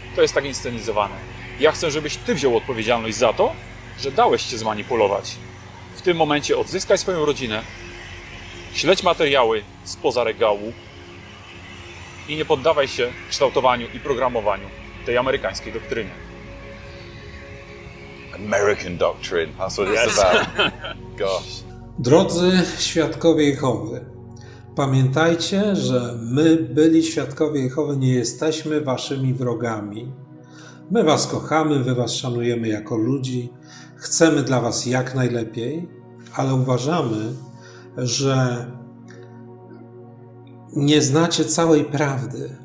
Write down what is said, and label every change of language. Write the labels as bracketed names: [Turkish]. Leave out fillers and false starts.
[Polish] To jest tak inscenizowane. Ja chcę, żebyś Ty wziął odpowiedzialność za to, że dałeś się zmanipulować. W tym momencie odzyskaj swoją rodzinę, śledź materiały spoza regału i nie poddawaj się kształtowaniu i programowaniu tej amerykańskiej doktrynie. [English] American doctrine, that's what it's about. Gosh. [Polish] Drodzy Świadkowie Jehowy, pamiętajcie, że my, byli Świadkowie Jehowy, nie jesteśmy waszymi wrogami. My was kochamy, wy was szanujemy jako ludzi, chcemy dla was jak najlepiej, ale uważamy, że nie znacie całej prawdy.